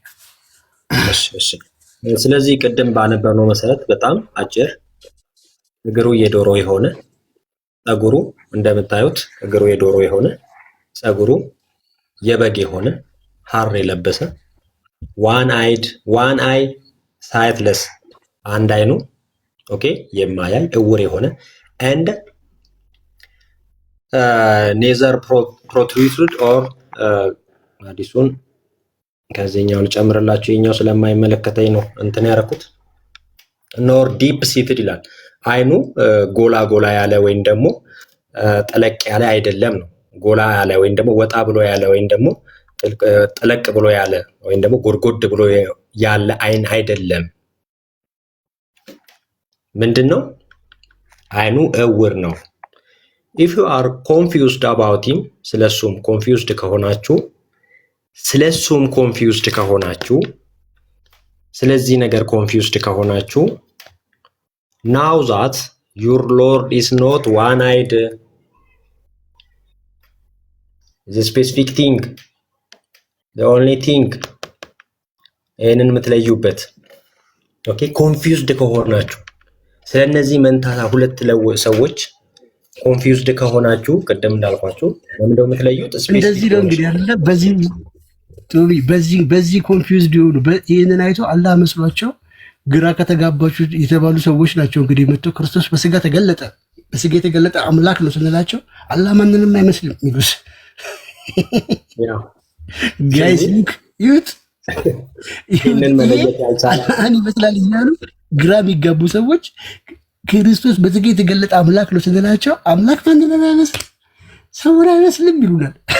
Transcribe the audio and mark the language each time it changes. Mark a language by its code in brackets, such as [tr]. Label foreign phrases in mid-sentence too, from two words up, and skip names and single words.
[am] ስለዚህ ቅድም ባነበብነው መሰረት በጣም አጭር እግሩ የዶሮ የሆነ ጸጉሩ እንደምታዩት እግሩ የዶሮ የሆነ ጸጉሩ የበግ የሆነ ሐር የለበሰ [en] one eye sightless [am] አንድ አይኑ ኦኬ የማያይ እውር የሆነ and [en] neither protrude or [am] አዲሱን ከዚህኛው ልጨምርላችሁ። የኛው ስለማይመለከተኝ ነው እንትን ያደረኩት። [en] nor deep seated [am] ይላል። አይኑ ጎላ ያለ ወይም ደግሞ ጠለቅ ያለ አይደለም ነው። ጎላ ያለ ወይም ደግሞ ወጣ ብሎ ያለ ወይም ደግሞ ጠለቅ ብሎ ያለ ወይም ደግሞ ጎድጎድ ብሎ ያለ አይን አይደለም። ምንድነው? አይኑ እውር ነው። [en] if you are confused about him [am] ስለሱም confused ከሆናችሁ ስለዚህ ነገር confused ከሆናችሁ [en] now that your Lord is not one-eyed the specific thing the only thing [am] ይሄንን የምትለዩበት ኦኬ confused ከሆናችሁ ስለነዚህ መንታታ ሁለት ሰዎች ኮንፊውዝድ ከሆናችሁ ቅድም እንዳልኳችሁ ለምንድነው የምትለዩት? እንደዚህ ነው እንግዲህ አይደለ? በዚህ ኮንፊውዝድ ይሆኑ ይሄንን አይቶ አላህ መስሏቸው ግራ ከተጋባችሁ የተባሉ ሰዎች ናቸው። እንግዲህ መጥቶ ክርስቶስ በስጋ ተገለጠ፣ በስጋ የተገለጠ አምላክ ነው ስንላቸው አላህ ማንንም አይመስልም ሚሉስ [en] guys look it [am] ይሄንን መለየት ያልቻለ ይመስላል እያሉ ግራ የሚጋቡ ሰዎች ክርስቶስ በስጋ የተገለጠ አምላክ ነው ስንላቸው አምላክ ማንንም አይመስልም ሰውን አይመስልም ይሉናል።